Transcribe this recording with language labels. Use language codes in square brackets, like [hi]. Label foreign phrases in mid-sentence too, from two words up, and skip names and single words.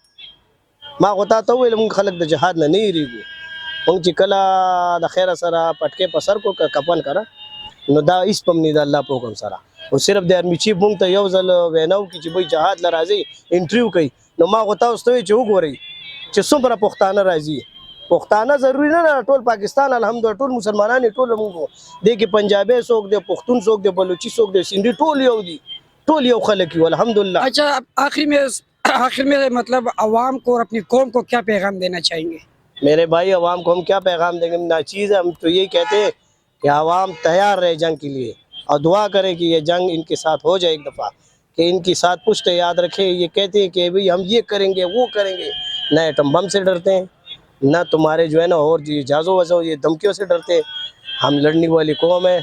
[ps] ما خو تا ته وویل مونږ خلک د جهاد نه نه یېرېږو، مونږ چې کله د خیره سره پټکې په سر کو کفن کړه نو دا هېڅ په هم نه د الله په حکم سره، او صرف د آرمي چیف مونږ ته یو ځل وینا وکړي چې بھئی جهاد له راځئ انټرویو کوي، نو ما خو تاسو ته وایي چې وګورئ چې څومره پښتانه راځي، پښتانه ضروري نه ده ټول پاکستان الحمدلله ټول مسلمانان ټول مونږ دې کې پنجابی څوک دی، پښتون څوک دی، بلوچي څوک دی، سندھی ټول یو دي، ټول یو خلک یو الحمدلله۔ [ur] اچھا آخر میں مطلب عوام کو اور اپنی قوم کو کیا پیغام دینا چاہیں گے؟ میرے بھائی عوام کو ہم کیا پیغام دیں گے؟ ناچیز ہے، ہم تو یہی کہتے ہیں کہ عوام تیار رہے جنگ کے لیے اور دعا کرے کہ یہ جنگ ان کے ساتھ ہو جائے ایک دفعہ، کہ ان کی ساتھ پشت یاد رکھے، یہ کہتے ہیں کہ بھئی ہم یہ کریں گے وہ کریں گے، نہ ایٹم بم سے ڈرتے ہیں نہ تمہارے جو ہے نا اور جازو وزو یہ دھمکیوں سے ڈرتے ہیں، ہم لڑنے والی قوم ہے.